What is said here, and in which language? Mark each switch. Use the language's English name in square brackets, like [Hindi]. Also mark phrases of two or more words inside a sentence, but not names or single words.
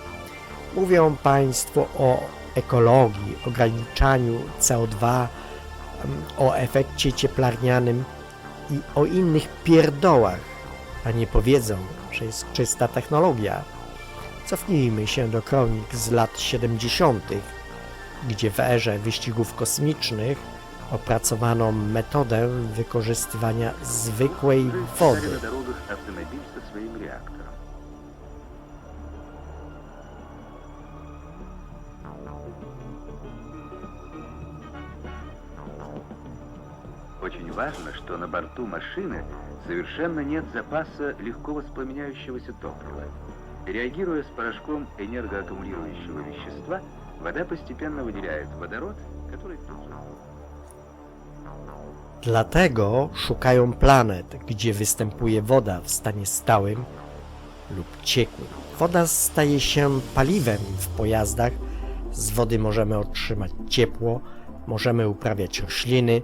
[Polish] Mówią Państwo o ekologii, ograniczaniu CO2, o efekcie cieplarnianym i o innych pierdołach, a nie powiedzą, że jest czysta technologia. Cofnijmy się do kronik z lat 70., gdzie w erze wyścigów kosmicznych opracowano metodę wykorzystywania zwykłej wody. [Russian] Очень важно, что на борту машины совершенно нет запаса легко воспламеняющегося топлива. Реагируя с порошком энергоаккумулирующего вещества, вода постепенно выделяет водород, который тут же... [Polish] Dlatego szukają planet, gdzie występuje woda w stanie stałym lub ciekłym. Woda staje się paliwem w pojazdach, z wody możemy otrzymać ciepło, możemy uprawiać rośliny.